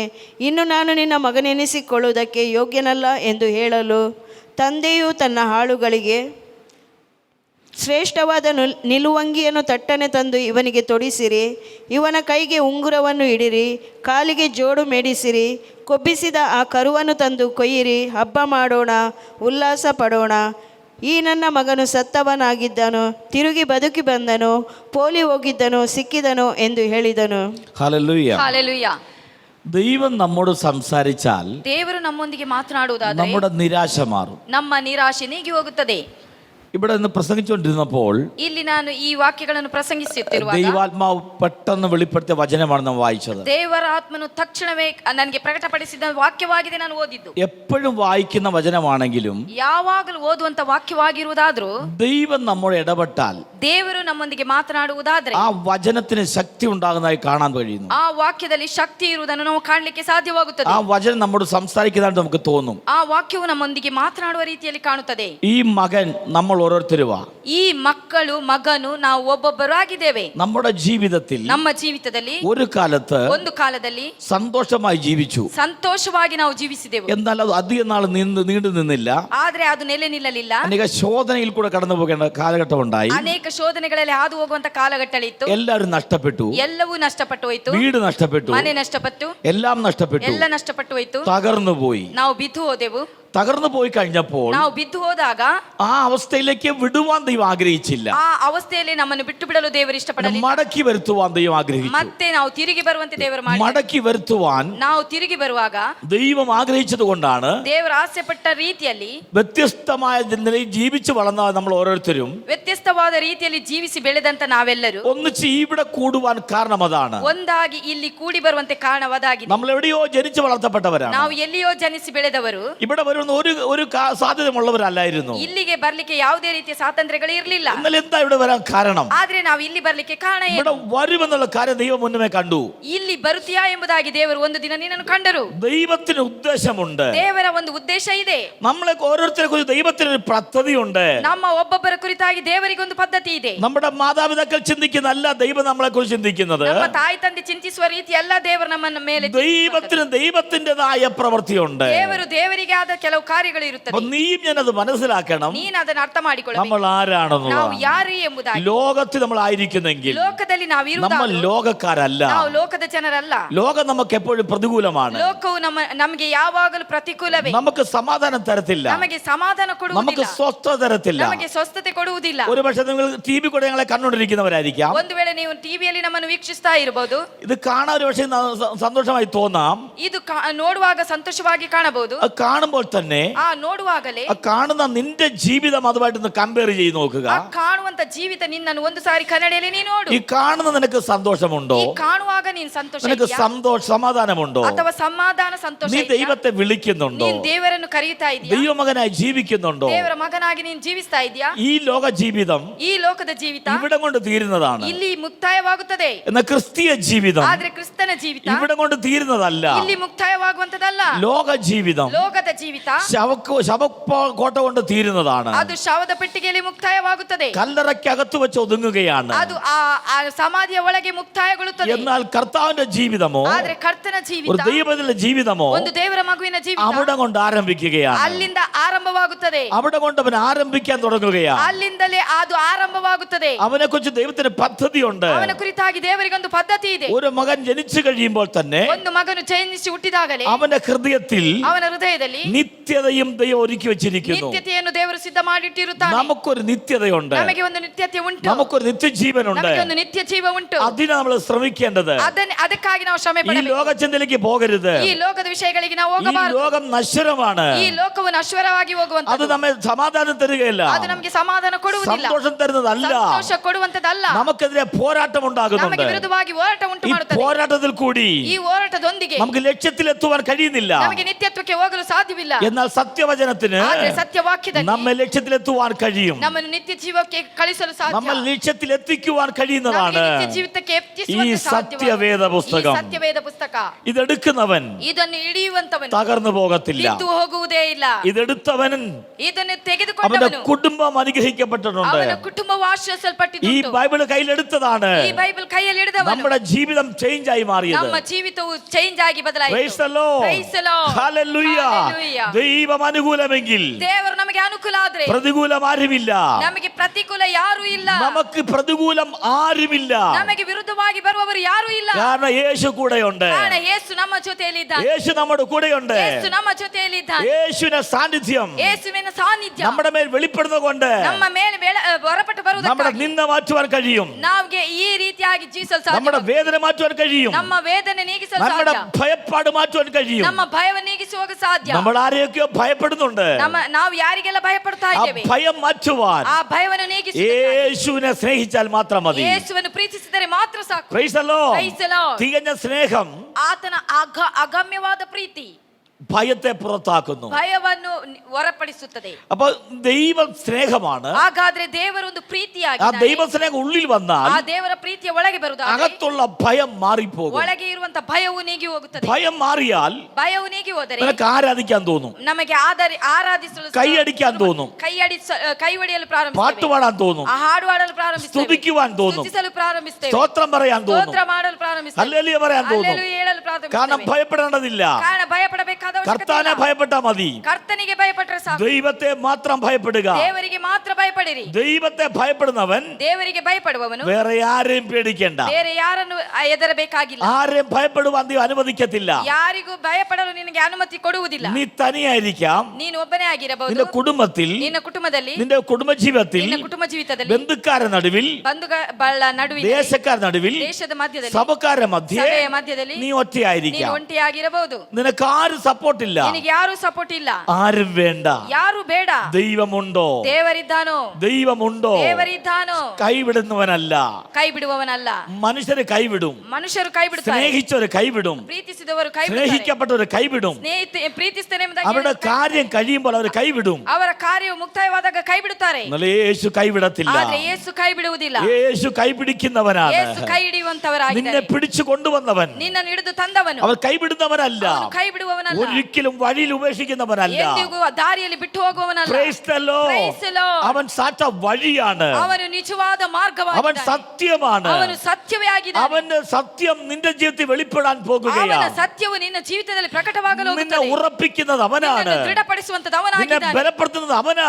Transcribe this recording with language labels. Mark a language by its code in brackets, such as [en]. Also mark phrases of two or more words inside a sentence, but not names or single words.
[kn] ಇನ್ನು ನಾನು ನಿನ್ನ ಮಗನೆನಿಸಿಕೊಳ್ಳುವುದಕ್ಕೆ ಯೋಗ್ಯನಲ್ಲ ಎಂದು ಹೇಳಲು, ತಂದೆಯು ತನ್ನ ಆಳುಗಳಿಗೆ ಶ್ರೇಷ್ಠವಾದ ನಿಲುವಂಗಿಯನ್ನು ತಟ್ಟನೆ ತಂದು ಇವನಿಗೆ ತೊಡಿಸಿರಿ, ಇವನ ಕೈಗೆ ಉಂಗುರವನ್ನು ಇಡಿರಿ, ಕಾಲಿಗೆ ಜೋಡು ಮೇಡಿಸಿರಿ, ಕೊಬ್ಬಿಸಿದ ಆ ಕರುವನ್ನು ತಂದು ಕೊಯ್ಯಿರಿ, ಹಬ್ಬ ಮಾಡೋಣ, ಉಲ್ಲಾಸ ಪಡೋಣ. ಈ ನನ್ನ ಮಗನು ಸತ್ತವನಾಗಿದ್ದನು, ತಿರುಗಿ ಬದುಕಿ ಬಂದನು, ಪೋಲಿ ಹೋಗಿದ್ದನು, ಸಿಕ್ಕಿದನು ಎಂದು ಹೇಳಿದನು. [ml] ഹല്ലേലൂയ. [kn] ಹಾಲೆಲೂಯ. [ml] ദൈവം നമ്മോട് സംസാരിച്ചാൽ [kn] ದೇವರು ನಮ್ಮೊಂದಿಗೆ ಮಾತನಾಡುವುದಾದರೆ [ml] നമ്മുടെ നിരാശ മാറും. [kn] ನಮ್ಮ ನಿರಾಶೆ ನೀಗಿ ಹೋಗುತ್ತದೆ. [ml] ഇവിടെ നിന്ന് പ്രസംഗിച്ചുകൊണ്ടിരുന്നപ്പോൾ [kn] ಇಲ್ಲಿ ನಾನು ಈ ವಾಕ್ಯಗಳನ್ನು ಪ್ರಸಂಗಿಸುತ್ತಿರುವಾಗ [ml] ദൈവാത്മാവ് പെട്ടെന്ന് വെളിപ്പെടുത്തിയ വചനമാണ് നാം വായിച്ചത്. [kn] ದೇವರ ಆತ್ಮನು ತಕ್ಷಣವೇ ನನಗೆ ಪ್ರಕಟಪಡಿಸಿದ ವಾಕ್ಯವಾಗಿದೆ ನಾನು ಓದಿದ್ದು. [ml] എപ്പോഴും വായിക്കുന്ന വചനമാണെങ്കിലും [kn] ಯಾವಾಗಲೂ ಓದುವಂತ ವಾಕ್ಯವಾಗಿರುವುದಾದ್ರೂ [ml] ദൈവം നമ്മോട് ഇടപെട്ടാൽ [kn] ದೇವರು ನಮ್ಮೊಂದಿಗೆ ಮಾತನಾಡುವುದಾದ್ರೆ [ml] ആ വചനത്തിന് ശക്തി ഉണ്ടാകുന്നതായി കാണാൻ കഴിയുന്നു. [kn] ಆ ವಾಕ್ಯದಲ್ಲಿ ಶಕ್ತಿ ಇರುವುದನ್ನು ನಾವು ಕಾಣಲಿಕ್ಕೆ ಸಾಧ್ಯವಾಗುತ್ತದೆ. [ml] ആ വചനം നമ്മോട് സംസാരിക്കുന്നതായിട്ട് നമുക്ക് തോന്നും. [kn] ಆ ವಾಕ್ಯವು ನಮ್ಮೊಂದಿಗೆ ಮಾತನಾಡುವ ರೀತಿಯಲ್ಲಿ ಕಾಣುತ್ತದೆ. [ml] ഈ മകൻ നമ്മൾ ഓരോരുത്തരുവാ. [kn] ಈ ಮಕ್ಕಳು, ಮಗನು, ನಾವು ಒಬ್ಬೊಬ್ಬರು ಆಗಿದ್ದೇವೆ. [ml] നമ്മുടെ ജീവിതത്തിൽ [kn] ನಮ್ಮ ಜೀವಿತದಲ್ಲಿ [ml] ഒരു കാലത്ത് [kn] ಒಂದು ಕಾಲದಲ್ಲಿ [ml] സന്തോഷമായി ജീവിച്ചു. [kn] ಸಂತೋಷವಾಗಿ ನಾವು ಜೀವಿಸಿದೆವು. [ml] എന്നാൽ അത് അധികം നാൾ നീണ്ടു നിന്നില്ല. [kn] ಆದ್ರೆ ಅದು ನೆಲೆ ನಿಲ್ಲಲಿಲ್ಲ. [ml] അനേക ശോധനയിൽ കൂടെ കടന്നു പോകേണ്ട കാലഘട്ടം ഉണ്ടായി. [kn] ಅನೇಕ ಶೋಧನೆಗಳಲ್ಲಿ ಹಾದು ಹೋಗುವಂತ ಕಾಲಘಟ್ಟ ಇತ್ತು. [ml] എല്ലാവരും നഷ്ടപ്പെട്ടു. [kn] ಎಲ್ಲವೂ ನಷ್ಟಪಟ್ಟು ಹೋಯ್ತು. [ml] വീട് നഷ്ടപ്പെട്ടു. [kn] ಮನೆ ನಷ್ಟಪಟ್ಟು, [ml] എല്ലാം നഷ്ടപ്പെട്ടു. [kn] ಎಲ್ಲ ನಷ್ಟಪಟ್ಟು ಹೋಯ್ತು. [ml] തകർന്നു പോയി. [kn] ನಾವು ಬಿದ್ದು ಹೋದೆವು. [ml] തകർന്നു പോയി കഴിഞ്ഞപ്പോൾ [kn] ನಾವು ಬಿದ್ದು ಹೋದಾಗ [ml] ആ അവസ്ഥയിലേക്ക് വിടുവാൻ ദൈവം ആഗ്രഹിച്ചില്ല. [kn] ಆ ಅವಸ್ಥೆಯಲ್ಲಿ ನಮ್ಮನ್ನು ಬಿಟ್ಟು ಬಿಡಲು ದೇವರು ಇಷ್ಟಪಡಲಿಲ್ಲ. [ml] മടക്കി വരുത്തുവാൻ ദൈവം ആഗ്രഹിച്ചു. [kn] ಮತ್ತೆ ನಾವು ತಿರುಗಿ ಬರುವಂತೆ ದೇವರು ಮಾಡಿ, [ml] മടക്കി വരുത്തുവാൻ [kn] ನಾವು ತಿರುಗಿ ಬರುವಾಗ [ml] ദൈവം ആഗ്രഹിച്ചത് കൊണ്ടാണ് [kn] ದೇವರು ಆಸೆ ಪಟ್ಟ ರೀತಿಯಲ್ಲಿ [ml] വ്യത്യസ്തമായ നിലയിൽ ജീവിച്ചു വളർന്ന നമ്മൾ ഓരോരുത്തരും [kn] ವ್ಯತ್ಯಸ್ತವಾದ ರೀತಿಯಲ್ಲಿ ಜೀವಿಸಿ ಬೆಳೆದಂತ ನಾವೆಲ್ಲರೂ [ml] ഒന്നിച്ച് ഇവിടെ കൂടുവാൻ കാരണം അതാണ്. [kn] ಒಂದಾಗಿ ಇಲ್ಲಿ ಕೂಡಿ ಬರುವಂತೆ ಕಾರಣವಾದಾಗಿದೆ. [ml] നമ്മൾ എവിടെയോ ജനിച്ചു വളർത്തപ്പെട്ടവരാണ്. [kn] ನಾವು ಎಲ್ಲಿಯೋ ಜನಿಸಿ ಬೆಳೆದವರು [ml] ഇവിടെ വരുന്ന ഒരു സാധ്യതയുള്ളവരല്ലായിരുന്നു. [kn] ಇಲ್ಲಿಗೆ ಬರ್ಲಿಕ್ಕೆ ಯಾವುದೇ ರೀತಿಯ ಸ್ವಾತಂತ್ರ್ಯಗಳು ಇರಲಿಲ್ಲ. [ml] എന്നാൽ എന്താ ഇവിടെ വരാൻ കാരണം? [kn] ಆದ್ರೆ ನಾವು ಇಲ್ಲಿ ಬರ್ಲಿಕ್ಕೆ ಕಾರಣ ಏನು? [ml] ഇവിടെ വരുമെന്നുള്ള കാര്യം ദൈവം മുന്നമേ കണ്ടു. [kn] ಇಲ್ಲಿ ಬರುತ್ತೀಯಾ ಎಂಬುದಾಗಿ ದೇವರು ಒಂದು ದಿನ ನಿನ್ನನ್ನು ಕಂಡರು. [ml] ദൈവത്തിന് ഉദ്ദേശമുണ്ട്. [kn] ದೇವರ ಒಂದು ಉದ್ದೇಶ ಇದೆ. [ml] നമ്മളെ ഓരോരുത്തരെ കുറിച്ച് ദൈവത്തിന് ഒരു പദ്ധതിയുണ്ട്. [kn] ನಮ್ಮ ಒಬ್ಬೊಬ್ಬರ ಕುರಿತಾಗಿ ದೇವರಿಗೆ ಒಂದು ಪದ್ಧತಿ ಇದೆ. [ml] നമ്മുടെ മാതാപിതാക്കൾ ചിന്തിക്കുന്നതല്ല ദൈവം നമ്മളെ കുറിച്ച് ചിന്തിക്കുന്നത്. [kn] ನಮ್ಮ ತಾಯಿ ತಂದೆ ಚಿಂತಿಸುವ ರೀತಿ ಎಲ್ಲ ದೇವರು ನಮ್ಮ ಮೇಲೆ [ml] ദൈവത്തിന് ദൈവത്തിൻ്റെതായ പ്രവൃത്തിയുണ്ട്. [kn] ದೇವರು ದೇವರಿಗೆ ಆದ ಕೆಲವು ಕಾರ್ಯಗಳು ಇರುತ್ತದೆ. [ml] അപ്പൊ നീയും ഞാനത് മനസ്സിലാക്കണം. [kn] ನೀನು ಅದನ್ನು ಅರ್ಥ ಮಾಡಿಕೊಳ್ಳಬೇಕು. [ml] നമ്മൾ ആരാണെന്ന്. [kn] ನಾವು ಯಾರು ಎಂಬುದಾಗಿ. [ml] ലോകത്തിൽ നമ്മൾ ആയിരിക്കുന്നെങ്കിൽ [kn] ಲೋಕದಲ್ಲಿ ನಾವು [ml] നമ്മൾ [kn] ಇರುವುದಾದರೂ [ml] ലോകക്കാരല്ല. [kn] ನಾವು ಲೋಕದ ಜನರಲ್ಲ. [ml] ലോകം നമുക്ക് എപ്പോഴും പ്രതികൂലമാണ്. [kn] ಲೋಕವು ನಮಗೆ ಯಾವಾಗಲೂ ಪ್ರತಿಕೂಲವೇ. [ml] നമുക്ക് സമാധാനം തരത്തില്ല. [kn] ನಮಗೆ ಸಮಾಧಾನ [ml] നമുക്ക് [kn] ಕೊಡುವುದಿಲ್ಲ. [ml] സ്വസ്ഥത തരത്തില്ല. [kn] ನಮಗೆ ಸ್ವಸ್ಥತೆ ಕೊಡುವುದಿಲ್ಲ. [ml] ഒരു പക്ഷേ നിങ്ങൾ TV കൂടെ ഞങ്ങളെ കണ്ടുകൊണ്ടിരിക്കുന്നവരായിരിക്കാം. [kn] ಒಂದು ವೇಳೆ ನೀವು ಟಿವಿಯಲ್ಲಿ ನಮ್ಮನ್ನು ವೀಕ್ಷಿಸ್ತಾ ಇರಬಹುದು. [ml] ഇത് കാണാൻ ഒരു പക്ഷേ സന്തോഷമായി തോന്നാം. [kn] ಇದು ನೋಡುವಾಗ ಸಂತೋಷವಾಗಿ ಕಾಣಬಹುದು. [ml] അത് കാണുമ്പോൾ തന്നെ [kn] ನೋಡುವಾಗಲೇ [ml] ആ കാണുന്ന നിന്റെ ജീവിതം അതുമായിട്ടൊന്ന് കമ്പയർ ചെയ്ത് നോക്കുക. [kn] ಆ ಕಾಣುವಂತ ಜೀವಿತ ನಿನ್ನನ್ನು ಒಂದು ಸಾರಿ ಕನ್ನಡಿಯಲ್ಲಿ ನೀನು ನೋಡು. [ml] ഈ കാണുന്ന നിനക്ക് സന്തോഷമുണ്ടോ? [kn] ಈ ಕಾಣುವಾಗ ನೀನು ಸಂತೋಷ [ml] നിനക്ക് [kn] ಇದೆಯಾ? [ml] സമാധാനമുണ്ടോ? [kn] ಅಥವಾ ಸಮಾಧಾನ ಸಂತೋಷ [ml] നീ [kn] ಇದೆಯಾ? [ml] ദൈവത്തെ വിളിക്കുന്നുണ്ടോ? [kn] ನೀನು ದೇವರನ್ನು ಕರೆಯುತ್ತಾ ಇದೆಯಾ? [ml] ദൈവമകനായി ജീവിക്കുന്നുണ്ടോ? [kn] ದೇವರ ಮಗನಾಗಿ ನೀನು ಜೀವಿಸ್ತಾ ಇದೆಯಾ? [ml] ഈ ലോക ജീവിതം [kn] ಈ ಲೋಕದ ಜೀವಿತ [ml] ഇവിടെ കൊണ്ട് തീരുന്നതാണ്. [kn] ಇಲ್ಲಿ ಮುಕ್ತಾಯವಾಗುತ್ತದೆ. [ml] എന്നാൽ ക്രിസ്തീയ ജീവിതം [kn] ಆದ್ರೆ ಕ್ರಿಸ್ತನ ಜೀವಿತ [ml] ഇവിടെ കൊണ്ട് തീരുന്നതല്ല. [kn] ಇಲ್ಲಿ ಮುಕ್ತಾಯವಾಗುವಂತದಲ್ಲ. [ml] ലോക ജീവിതം [kn] ಲೋಕದ ಜೀವಿತ [ml] ശവക്കോട്ട കൊണ്ട് തീരുന്നതാണ്. [kn] ಅದು ಶವದ ಪೆಟ್ಟಿಗೆಯಲ್ಲಿ ಮುಕ್ತಾಯವಾಗುತ್ತದೆ. [ml] കല്ലറയ്ക്കകത്ത് വെച്ച് ഒതുങ്ങുകയാണ്. [kn] ಅದು ಆ ಸಮಾಧಿಯ ಒಳಗೆ ಮುಕ್ತಾಯಗೊಳ್ಳುತ್ತದೆ. [ml] എന്നാൽ കർത്താവിന്റെ ജീവിതമോ [kn] ಆದ್ರೆ ಕರ್ತನ [ml] ഒരു [kn] ಜೀವಿತ [ml] ദൈവത്തിന്റെ ജീവിതമോ [kn] ಒಂದು ದೇವರ ಮಗುವಿನ ಜೀವಿತ [ml] അവിടെ കൊണ്ട് ആരംഭിക്കുകയാണ്. [kn] ಅಲ್ಲಿಂದ ಆರಂಭವಾಗುತ್ತದೆ. [ml] അവിടെ കൊണ്ട് അവൻ ആരംഭിക്കാൻ തുടങ്ങുകയാണ്. [kn] ಅಲ್ಲಿಂದಲೇ ಅದು ಆರಂಭವಾಗುತ್ತದೆ. [ml] അവനെ കുറിച്ച് ദൈവത്തിന് പദ്ധതിയുണ്ട്. [kn] ಅವನ ಕುರಿತಾಗಿ ದೇವರಿಗೊಂದು ಪದ್ಧತಿ ಇದೆ. [ml] ഒരു മകൻ ജനിച്ചു കഴിയുമ്പോൾ തന്നെ [kn] ಒಂದು ಮಗನು ಜನಿಸಿ ಹುಟ್ಟಿದಾಗಲೇ [ml] അവന്റെ ഹൃദയത്തിൽ [kn] ಅವನ ಹೃದಯದಲ್ಲಿ [ml] നിത്യതയും ദൈവം ഒരുക്കി വെച്ചിരിക്കുന്നു. [kn] ನಿತ್ಯತೆಯನ್ನು ದೇವರು ಸಿದ್ಧ ಮಾಡಿಟ್ಟಿರುತ್ತಾನೆ. [ml] നമുക്കൊരു നിത്യതയുണ്ട്. [kn] ನಮಗೆ ಒಂದು ನಿತ್ಯತೆ ಉಂಟು. [ml] നമുക്കൊരു നിത്യജീവനുണ്ട്. [kn] ನಮಗೆ ಒಂದು ನಿತ್ಯ ಜೀವ ಉಂಟು. [ml] അതിന് നമ്മൾ ശ്രമിക്കേണ്ടത്. [kn] ಅದಕ್ಕಾಗಿ ನಾವು ಶ್ರಮೆ [ml] ഈ [kn] ಪಡಬೇಕು. [ml] ലോകചിന്തയിലേക്ക് പോകരുത്. [kn] ಈ ಲೋಕದ ವಿಷಯಗಳಿಗೆ ನಾವು [ml] ഈ [kn] ಹೋಗಬಾರದು. [ml] ലോകം നശ്വരമാണ്. [kn] ಈ ಲೋಕವು ನಶ್ವರವಾಗಿ [ml] അത് [kn] ಹೋಗುವಂತದ್ದು. [ml] നമ്മെ സമാധാനം തരികയില്ല. [kn] ಅದು ನಮಗೆ ಸಮಾಧಾನ ಕೊಡುವುದಿಲ್ಲ. [ml] സന്തോഷം തരുന്നതല്ല. [kn] ಸಂತೋಷ ಕೊಡುವಂತದಲ್ಲ. [ml] നമുക്കെതിരെ പോരാട്ടം [kn] ನಮಗೆ [ml] ഉണ്ടാകുന്നുണ്ട്. [kn] ವಿರುದ್ಧವಾಗಿ ಹೋರಾಟ ಉಂಟು [ml] ഈ [kn] ಮಾಡುತ್ತದೆ. [ml] പോരാട്ടത്തിൽ കൂടി [kn] ಈ ಹೋರಾಟದೊಂದಿಗೆ [ml] നമുക്ക് ലക്ഷ്യത്തിലെത്തുവാൻ കഴിയുന്നില്ല. [kn] ನಮಗೆ ನಿತ್ಯತ್ವಕ್ಕೆ ಹೋಗಲು ಸಾಧ್ಯವಿಲ್ಲ. [ml] എന്നാൽ സത്യവചനത്തിന് [kn] ಆದ್ರೆ ಸತ್ಯವಾಕ್ಯದಲ್ಲಿ [ml] നമ്മെ ലക്ഷ്യത്തിലെത്തുവാൻ കഴിയും. [kn] ನಮ್ಮನ್ನು ನಿತ್ಯ ಜೀವಕ್ಕೆ ಕಳಿಸಲು ಸಾಧ್ಯ. [ml] നമ്മൾ ലക്ഷ്യത്തിലെത്തിക്കുവാൻ കഴിയുന്നതാണ് [kn] ನಮಗೆ ನಿತ್ಯ ಜೀವಿತಕ್ಕೆ [ml] ഈ [kn] ಎತ್ತಿಸುವಂತೆ ಸಾಧ್ಯವಾದ [ml] സത്യവേദ [kn] ಈ [ml] പുസ്തകം. [kn] ಸತ್ಯವೇದ ಪುಸ್ತಕ. [ml] ഇതെടുക്കുന്നവൻ [kn] ಇದನ್ನು ಹಿಡಿಯುವಂತವನು [ml] തകർന്നു പോകത്തില്ല. [kn] ಬಿದ್ದು ಹೋಗುವುದೇ ಇಲ್ಲ. [ml] ഇതെടുത്തവൻ [kn] ಇದನ್ನು [ml] അവന്റെ [kn] ತೆಗೆದುಕೊಂಡವನು [ml] കുടുംബം അനുഗ്രഹിക്കപ്പെട്ടിട്ടുണ്ട്. [kn] ಅವನ കുಟುಂಬವು [ml] ഈ [kn] ಆಶೀರ್ವದಿಸಲ್ಪಟ್ಟಿದ್ದು. [ml] ബൈബിൾ കയ്യിലെടുത്തതാണ് [kn] ಈ ಬೈಬಲ್ ಕೈಯಲ್ಲಿ ಹಿಡಿದವನು [ml] നമ്മുടെ ജീവിതം ചേഞ്ച് ആയി മാറിയത്. [kn] ನಮ್ಮ ಜೀವಿತವು ಚೇಂಜ್ ಆಗಿ [en] Praise [kn] ಬದಲಾಯಿತು. [en] the Lord. Praise the Lord. Hallelujah. Hallelujah. [ml] ദൈവം അനുകൂലമെങ്കിൽ [kn] ದೇವರು ನಮಗೆ ಅನುಕೂಲ ಆದ್ರೆ [ml] പ്രതികൂലം ആരുമില്ല. [kn] ನಮಗೆ ಪ್ರತಿಕೂಲ ಯಾರು ಇಲ್ಲ. [ml] നമുക്ക് പ്രതികൂലം ആരുമില്ല. [kn] ನಮಗೆ ವಿರುದ್ಧವಾಗಿ ಬರುವವರು ಯಾರು ಇಲ್ಲ. [ml] കാരണം യേശു കൂടെയുണ്ട്. [kn] ಕಾರಣ ಯೇಸು ನಮ್ಮ ಜೊತೆಯಲ್ಲಿ ಇದ್ದಾನೆ. [ml] യേശു നമ്മുടെ കൂടെയുണ്ട്. [kn] ಯೇಸು ನಮ್ಮ ಜೊತೆಯಲ್ಲಿ ಇದ್ದಾನೆ. [ml] യേശുവിന്റെ സാന്നിധ്യം [kn] ಯೇಸುವಿನ ಸಾನ್ನಿಧ್ಯ [ml] നമ്മുടെ മേൽ വെളിപ്പെടുന്നത് കൊണ്ട് [kn] ನಮ್ಮ ಮೇಲೆ ಹೊರಪಟ್ಟು [ml] നമ്മുടെ [kn] ಬರುವುದಕ್ಕಾಗಿ [ml] നിന്ന മാറ്റുവാൻ കഴിയും. [kn] ನಮಗೆ ಈ ರೀತಿಯಾಗಿ ಜೀವಿಸಲು [ml] നമ്മുടെ [kn] ಸಾಧ್ಯ. [ml] വേദന മാറ്റുവാൻ കഴിയും. [kn] ನಮ್ಮ ವೇದನೆ ನೀಗಿಸಲು [ml] നമ്മുടെ [kn] ಸಾಧ್ಯ. [ml] ഭയപ്പാട് മാറ്റുവാൻ കഴിയും. [kn] ನಮ್ಮ ಭಯವನ್ನು ನೀಗಿಸುವಾಗ ಸಾಧ್ಯ. [ml] നമ്മൾ ആരെയൊക്കെയോ ഭയപ്പെടുന്നുണ്ട്. [kn] ನಾವು ಯಾರಿಗೆಲ್ಲ ಭಯಪಡ್ತಾ [ml] ആ [kn] ಇದ್ದೇವೆ [ml] ഭയം മാറ്റുവാൻ [kn] ಆ ಭಯವನ್ನು ನೀಗಿಸಿ [ml] യേശുവിനെ സ്നേഹിച്ചാൽ മാത്രം മതി. [kn] ಯೇಸುವನ್ನು ಪ್ರೀತಿಸಿದರೆ ಮಾತ್ರ ಸಾಕು. [en] Praise the Lord. Praise the Lord. [ml] തികഞ്ഞ സ്നേഹം [kn] ಆತನ ಅಗಮ್ಯವಾದ ಪ್ರೀತಿ [ml] ഭയത്തെ പുറത്താക്കുന്നു. [kn] ಭಯವನ್ನು ಹೊರಪಡಿಸುತ್ತದೆ. [ml] അപ്പൊ ദൈവ സ്നേഹമാണ്. [kn] ಹಾಗಾದ್ರೆ ದೇವರು ಒಂದು [ml] ആ [kn] ಪ್ರೀತಿಯಾಗಿದ್ದಾನೆ. [ml] ദൈവ സ്നേഹം ഉള്ളിൽ വന്നാൽ [kn] ಆ ದೇವರ ಪ್ರೀತಿಯ ಒಳಗೆ ಬರುವುದಾದರೆ [ml] അകത്തുള്ള ഭയം മാറിപ്പോകും. [kn] ಒಳಗೆ ಇರುವಂತ ಭಯವು ನೀಗಿ ಹೋಗುತ್ತದೆ. [ml] ഭയം മാറിയാൽ [kn] ಭಯವು ನೀಗಿ ಹೋದರೆ [ml] നിനക്ക് ആരാധിക്കാൻ തോന്നും. [kn] ನಮಗೆ ಆರಾಧಿಸಲು [ml] കൈയടിക്കാൻ തോന്നും. [kn] ಕೈ ಹೊಡೆಯಲು [ml] പാട്ട് [kn] ಪ್ರಾರಂಭಿಸುತ್ತೇವೆ. [ml] പാടാൻ തോന്നും. [kn] ಆ ಹಾಡು ಹಾಡಲು ಪ್ರಾರಂಭಿಸುತ್ತೇವೆ. [ml] സ്തുതിക്കുവാൻ തോന്നും. [kn] ಸ್ತುತಿಸಲು ಪ್ರಾರಂಭಿಸುತ್ತೇವೆ. [ml] സ്തോത്രം പറയാൻ തോന്നും. [kn] ಸ್ತೋತ್ರ ಮಾಡಲು ಪ್ರಾರಂಭಿಸುತ್ತೇವೆ. [ml] ഹല്ലേലൂയ പറയാൻ തോന്നും. [kn] ಹಲ್ಲೆಲೂಯ ಹೇಳಲು [ml] കാരണം [kn] ಪ್ರಾರಂಭಿಸುತ್ತೇವೆ. [ml] ഭയപ്പെടേണ്ടതില്ല. [kn] ಕಾರಣ ಭಯಪಡಬೇಕಾದ [ml] കർത്താവിനെ ഭയപ്പെട്ടാ മതി. [kn] ಕರ್ತನಿಗೆ ಭಯಪಟ್ಟರೆ ಸಾಕು. [ml] ദൈവത്തെ മാത്രം ഭയപ്പെടുക. [kn] ದೇವರಿಗೆ ಮಾತ್ರ ಭಯಪಡಿರಿ. [ml] ദൈവത്തെ ഭയപ്പെടുന്നവൻ [kn] ದೇವರಿಗೆ ಭಯಪಡುವವನು [ml] വേറെ ആരെയും പേടിക്കേണ്ട. [kn] ಬೇರೆ ಯಾರನ್ನು ಹೆದರಬೇಕಾಗಿಲ್ಲ. [ml] ആരെയും ഭയപ്പെടുവാൻ ദൈവം അനുവദിക്കത്തില്ല. [kn] ಯಾರಿಗೂ ಭಯಪಡಲು ನಿನಗೆ ಅನುಮತಿ ಕೊಡುವುದಿಲ್ಲ. [ml] നീ തനിയായിരിക്കാം. [kn] ನೀನು ಒಬ್ಬನೇ ಆಗಿರಬಹುದು. [ml] നിന്റെ കുടുംബത്തിൽ, [kn] ನಿನ್ನ ಕುಟುಂಬದಲ್ಲಿ, [ml] നിന്റെ കുടുംബജീവിതത്തിൽ, [kn] ನಿನ್ನ ಕುಟುಂಬ ಜೀವಿತದಲ್ಲಿ, [ml] ബന്ധുക്കാരുടെ നടുവിൽ, [kn] ಬಂಧುಗಳ ನಡುವೆ, [ml] ദേശക്കാരുടെ നടുവിൽ, [kn] ದೇಶದ ಮಧ್ಯದಲ್ಲಿ, [ml] സഭക്കാരുടെ മധ്യേ [kn] ಸಭೆಯ ಮಧ್ಯದಲ್ಲಿ [ml] നീ [kn] ನೀನು [ml] ഒറ്റയായിരിക്കാം. [kn] ಒಂಟಿಯಾಗಿರಬಹುದು. [ml] നിനക്ക് ആരും സപ്പോർട്ടില്ല. [kn] ನಿನಗೆ ಯಾರು ಸಪೋರ್ಟ್ ಇಲ್ಲ. [ml] ആരും വേണ്ട. [kn] ಯಾರು ಬೇಡ. [ml] ദൈവമുണ്ടോ? [kn] ದೇವರಿದ್ದಾನೋ? [ml] ദൈവമുണ്ടോ? [kn] ದೇವರಿದ್ದಾನೋ? [ml] കൈവിടുന്നവനല്ല. [kn] ಕೈ ಬಿಡುವವನಲ್ಲ. [ml] മനുഷ്യരെ കൈവിടും. [kn] ಮನುಷ್ಯರು ಕೈ ಬಿಡುತ್ತಾರೆ. [ml] സ്നേഹിച്ചവരെ കൈവിടും. [kn] ಪ್ರೀತಿಸಿದವರು ಕೈ ಬಿಡುತ್ತಾರೆ. [ml] സ്നേഹിക്കപ്പെട്ടവരെ കൈവിടും. [kn] ಪ್ರೀತಿಸ್ತೇನೆ ಎಂಬುದಾಗಿ [ml] അവരുടെ കാര്യം കഴിയുമ്പോൾ അവർ കൈവിടും. [kn] ಅವರ ಕಾರ್ಯವು ಮುಕ್ತಾಯವಾದಾಗ ಕೈ ಬಿಡುತ್ತಾರೆ. [ml] എന്നാൽ യേശു കൈവിടത്തില്ല. [kn] ಆದ್ರೆ ಯೇಸು ಕೈ ಬಿಡುವುದಿಲ್ಲ. [ml] യേശു കൈപിടിക്കുന്നവനാണ്. [kn] ಯೇಸು ಕೈ ಹಿಡಿಯುವಂತವರಾಗಿದ್ದಾರೆ. [ml] നിന്നെ പിടിച്ചു കൊണ്ടുവന്നവൻ. [kn] ನಿನ್ನನ್ನು ಹಿಡಿದು ತಂದವನು. [ml] അവർ കൈവിടുന്നവനല്ല. [kn] ಅವನು ಕೈ ಬಿಡುವವನಲ್ಲ. [ml] ഒരിക്കലും വഴിയിൽ ഉപേക്ഷിക്കുന്നവനല്ല. [kn] ಎಂದಿಗೂ ದಾರಿಯಲ್ಲಿ ಬಿಟ್ಟು ಹೋಗುವವನಲ್ಲ. [en] Praise the Lord. Praise the Lord. [ml] അവൻ സാക്ഷാ വഴിയാണ്. [kn] ಅವನು ನಿಜವಾದ ಮಾರ್ಗವಾಗಿದ್ದಾನೆ. [ml] അവൻ സത്യമാണ്. [kn] ಅವನು ಸತ್ಯವೇ ಆಗಿದ್ದಾನೆ. [ml] അവന്റെ സത്യം നിന്റെ ജീവിതത്തിൽ വെളിപ്പെടാൻ [kn] ಅವನ [ml] പോകുകയാണ്. [kn] ಸತ್ಯವು ನಿನ್ನ ಜೀವಿತದಲ್ಲಿ ಪ್ರಕಟವಾಗಲು [ml] നിന്നെ [kn] ಹೋಗುತ್ತದೆ. [ml] ഉറപ്പിക്കുന്നത് അവനാണ്. [kn] ನಿನ್ನನ್ನು ದೃಢಪಡಿಸುವಂತದ್ದು [ml] നിന്നെ [kn] ಅವನಾಗಿದ್ದಾನೆ. [ml] ബലപ്പെടുത്തുന്നത് അവനാണ്.